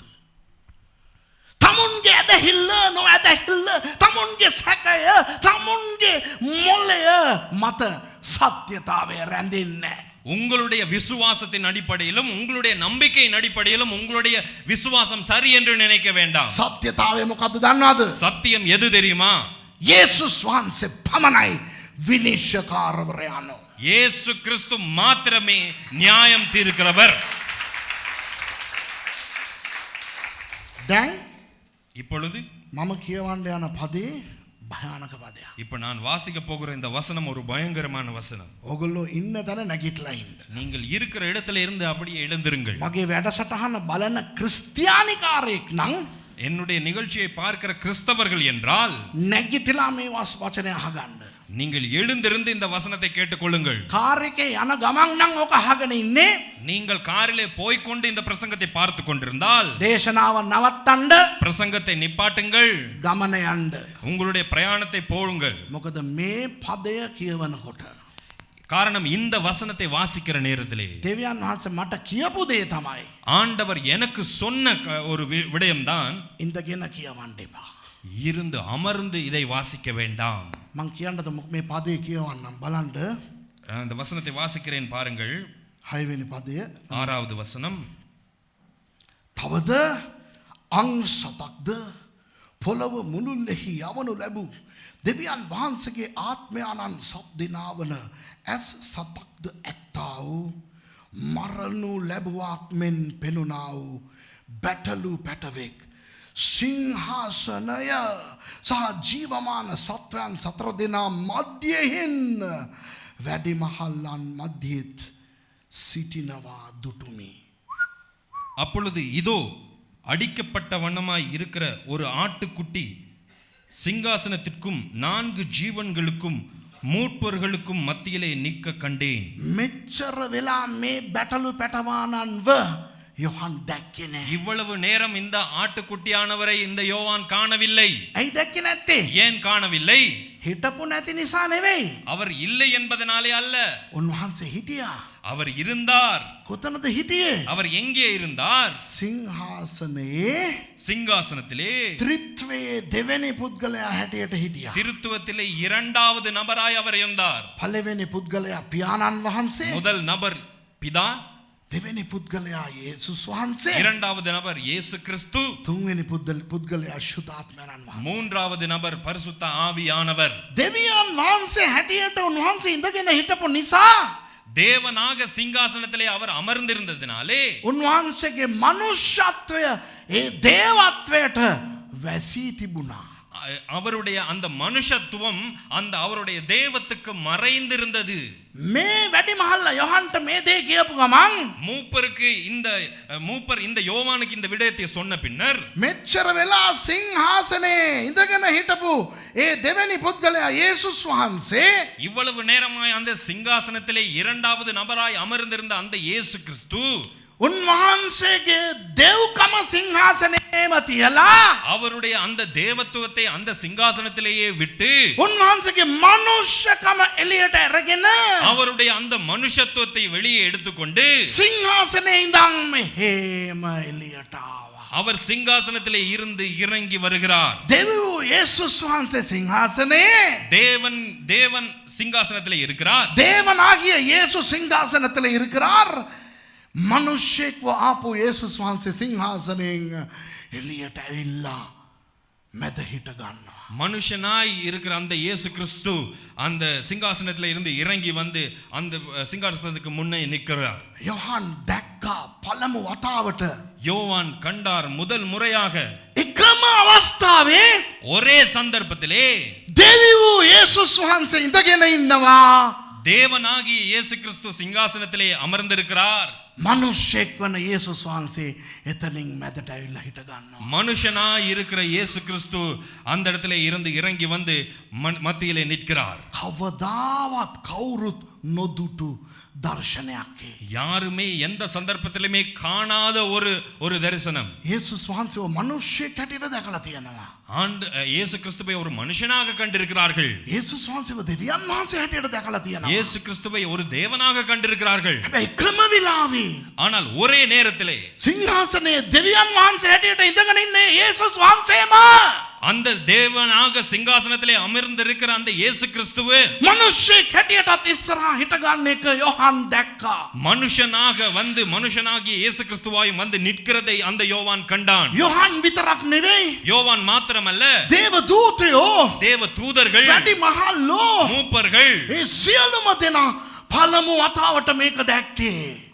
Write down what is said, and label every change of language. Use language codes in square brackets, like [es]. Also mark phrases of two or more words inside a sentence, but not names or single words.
[si] තමුන්ගේ ඇදහිල්ල නොඇදහිල්ල තමුන්ගේ සැකය තමුන්ගේ මොලය මත සත්‍යතාවය රැඳෙන්නේ. [ta] உங்களுடைய விசுவாசத்தின் அடிப்படையிலும் உங்களுடைய நம்பிக்கையின் அடிப்படையிலும் உங்களுடைய விசுவாசம் சரி என்று நினைக்க வேண்டாம். [si] සත්‍යතාවය මොකද්ද දන්නවද? [ta] சத்தியம் எது தெரியுமா? [si] යේසුස් වහන්සේ පමණයි විනිශ්චයකාරවරයාණෝ. [ta] இயேசு கிறிஸ்து மாத்திரமே நியாயம் தீர்க்கிறவர். [si] දැන් [ta] இப்பொழுது [si] මම කියවන්න යන පදේ භයානක පදයක්. [ta] இப்ப நான் வாசிக்க போகிற இந்த வசனம் ஒரு பயங்கரமான வசனம். [si] ඕගොල්ලෝ ඉන්න තැන නැගිටලා ඉන්න. [ta] நீங்கள் இருக்கிற இடத்துல இருந்து அப்படியே எழுந்திருங்கள். [si] මගේ වැඩසටහන බලන ක්‍රිස්තියානිකාරයෙක් නම් [ta] என்னுடைய நிகழ்ச்சியை பார்க்கிற கிறிஸ்தவர்கள் என்றால் [si] නැගිටලා මේ වචනය අහගන්න. [ta] நீங்கள் எழுந்திருந்து இந்த வசனத்தை கேட்டுக்கொள்ளுங்கள். [si] කාර් එකේ යන ගමන් නම් ඕක අහගෙන ඉන්නේ. [ta] நீங்கள் காரிலே போய்க்கொண்டு இந்த பிரசங்கத்தை பார்த்து கொண்டிருந்தால் [si] දේශනාව නවත්තන්න [ta] பிரசங்கத்தை நிப்பாட்டுங்கள், [si] ගමන යන්න. [ta] உங்களுடைய பிரயாணத்தை போடுங்கள். [si] මොකද මේ පදය කියවනකොට [ta] காரணம் இந்த வசனத்தை வாசிக்கிற நேரத்திலே [si] දෙවියන් වහන්සේ මට කියපු දේ තමයි [ta] ஆண்டவர் எனக்கு சொன்ன ஒரு விடயம்தான், [si] ඉඳගෙන කියවන්න එපා. [ta] இருந்து அமர்ந்து இதை வாசிக்க வேண்டாம். [si] මං කියන්නද මේ පදේ කියවන්නම් බලන්න. [ta] அந்த வசனத்தை வாசிக்கிறேன் பாருங்கள். [si] 6 වෙනි පදය. [ta] 6வது வசனம். [si] තවද අං සතක්ද පොළව මුළුල්ලෙහි යවනු ලැබූ දෙවියන් වහන්සේගේ ආත්මයාණන් සත් දෙනාවන ඇස් සතක්ද ඇත්තා වූ මරණු ලැබුවාක් මෙන් පෙනුනා වූ බැටළු පැටවෙක් සිංහාසනය සහ ජීවමාන සත්වයන් සතර දෙනා මධ්‍යයෙන් වැඩිමහල්ලන් මධ්‍යෙත් සිටිනවා දුටුමි. [ta] அப்பொழுது இதோ அடிக்கப்பட்ட வண்ணமாய் இருக்கிற ஒரு ஆட்டுக்குட்டி சிங்காசனத்திற்கும் 4 ஜீவன்களுக்கும் மூப்பர்களுக்கும் மத்தியிலே நிற்க கண்டேன். [si] මෙච්චර වෙලා මේ බැටළු පැටවානන්ව யோவான் දැක්කේ නැහැ. [ta] இவ்வளவு நேரம் இந்த ஆட்டுக்குட்டியானவரை இந்த யோவான் காணவில்லை. [si] ඇයි දැක්කේ නැත්තේ? [ta] ஏன் காணவில்லை? [si] හිටපු නැති නිසා නෙවෙයි. [ta] அவர் இல்லை என்பதனாலே அல்ல, [si] උන්වහන්සේ හිටියා. [ta] அவர் இருந்தார். [si] කොතනද හිටියේ? [ta] அவர் எங்கே இருந்தார்? [si] සිංහාසනයේ [ta] சிங்காசனத்திலே [si] ත්‍රිත්වයේ දෙවෙනි පුද්ගලයා හැටියට හිටියා. [ta] திருத்துவத்திலே 2வது நபராய் அவர் இருந்தார். [si] පළවෙනි පුද්ගලයා පියාණන් වහන්සේ, [ta] முதல் நபர் பிதா, [si] දෙවෙනි පුද්ගලයා යේසුස් වහන්සේ, [ta] 2வது நபர் இயேசு கிறிஸ்து, [si] තුන්වෙනි පුද්ගලයා ශුද්ධාත්මයන් වහන්සේ. [ta] 3வது நபர் பரிசுத்த ஆவியானவர். [si] දෙවියන් වහන්සේ හැටියට උන්වහන්සේ ඉඳගෙන හිටපු නිසා [ta] தேவனாக சிங்காசனத்திலே அவர் அமர்ந்திருந்ததினாலே [si] උන්වහන්සේගේ මනුෂ්‍යත්වය ඒ දේවත්වයට වැසී තිබුණා. [ta] அவருடைய அந்த மனுஷத்துவம் அந்த அவருடைய தேவத்துக்கு மறைந்திருந்தது. [si] මේ වැඩිමහල්ල යොහන්ට මේ දේ කියපු ගමන් [ta] மூப்பர் இந்த யோவானுக்கு இந்த விடயத்தை சொன்ன பின்னர் [si] මෙච්චර වෙලා සිංහාසනේ ඉඳගෙන හිටපු ඒ දෙවෙනි පුද්ගලයා යේසුස් වහන්සේ [ta] இவ்வளவு நேரமாய் அந்த சிங்காசனத்திலே 2வது நபராய் அமர்ந்திருந்த அந்த இயேசு கிறிஸ்து [si] උන්වහන්සේගේ දෙව්කම සිංහාසනයේම තියලා [ta] அவருடைய அந்த தேவத்துவத்தை அந்த சிங்காசனத்திலேயே விட்டு [si] උන්වහන්සේගේ මනුෂ්‍යකම එළියට අරගෙන [ta] அவருடைய அந்த மனுஷத்துவத்தை வெளியே எடுத்துக்கொண்டு [si] සිංහාසනේ ඉඳන් මෙහෙම එළියට ආවා. [ta] அவர் சிங்காசனத்திலே இருந்து இறங்கி வருகிறார். [si] දෙවියෝ යේසුස් වහන්සේ සිංහාසනේ, [ta] தேவன் சிங்காசனத்திலே இருக்கிறார். தேவனாகிய இயேசு சிங்காசனத்தில் இருக்கிறார். [si] මනුෂ්‍යෙක්ව ආපු යේසුස් වහන්සේ සිංහාසනයෙන් එළියට ඇවිල්ලා මැද හිට ගන්නවා. [ta] மனுஷனாய் இருக்கிற அந்த இயேசு கிறிஸ்து அந்த சிங்காசனத்தில் இருந்து இறங்கி வந்து அந்த சிங்காசனத்துக்கு முன்னே நிற்கிறார். [si] யோவான் දැක්කා පළමු වතාවට. [ta] யோவான் கண்டார் முதல் முறையாக [si] එකම අවස්ථාවේ [ta] ஒரே சந்தர்ப்பத்திலே [si] දෙවියෝ යේසුස් වහන්සේ ඉඳගෙන ඉන්නවා. [ta] தேவனாகிய இயேசு கிறிஸ்து சிங்காசனத்திலே அமர்ந்திருக்கிறார். [si] මනුෂ්‍යෙක් වන යේසුස් වහන්සේ එතනින් මැදට ඇවිල්ලා හිට ගන්නවා. [ta] மனுஷனாய் இருக்கிற இயேசு கிறிஸ்து அந்த இடத்திலே இருந்து இறங்கி வந்து மத்தியிலே நிற்கிறார். [si] කවදාවත් කවුරුත් නොදුටු දර්ශනයක්. [ta] யாருமே எந்த சந்தர்ப்பத்திலுமே காணாத ஒரு தரிசனம். [si] යේසුස් වහන්සේව මනුෂ්‍යෙක් හැටියට දැකලා තියෙනවා. [ta] இயேசு கிறிஸ்துவை ஒரு மனுஷனாக கண்டிருக்கிறார்கள். [si] යේසුස් වහන්සේව දෙවියන් වහන්සේ හැටියට දැකලා තියෙනවා. [ta] இயேசு கிறிஸ்துவை ஒரு தேவனாக கண்டிருக்கிறார்கள். [si] එකම වෙලාවේ [ta] ஆனால் ஒரே நேரத்திலே [si] සිංහාසනයේ දෙවියන් වහන්සේ හැටියට ඉඳගෙන ඉන්නේ යේසුස් වහන්සේම. [ta] அந்த தேவனாக சிங்காசனத்திலே அமர்ந்திருக்கிற அந்த இயேசு கிறிஸ்துவே [si] මනුෂ්‍යෙක් හැටියටත් ඉස්සරහා හිට ගන්න එක යොහන් දැක්කා. [ta] மனுஷனாக வந்து மனுஷனாகிய இயேசு கிறிஸ்துவாய் வந்து நிற்கிறதை அந்த யோவான் கண்டான். [si] යොහන් විතරක් නෙවෙයි, [ta] யோவான் மாத்திரமல்ல, [si] දේව දූතයෝ, [ta] தேவ தூதர்கள், [si] වැඩි මහල්ලෝ, [ta] மூப்பர்கள் [si] ඒ සියලුම දෙනා පළමු වතාවට මේක දැක්කේ.